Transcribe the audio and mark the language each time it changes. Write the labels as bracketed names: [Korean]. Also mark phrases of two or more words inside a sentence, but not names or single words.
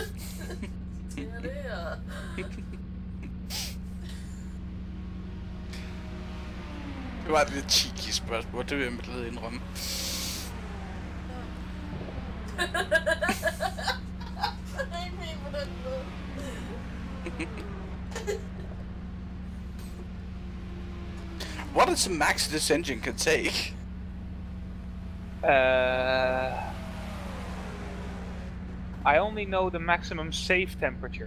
[Danish] Ja, det er... Det var et lidt cheeky spørgsmål, det vil jeg med glæde indrømme. Ikke på den måde. [English] What is the max this engine can take? I only know the maximum safe temperature.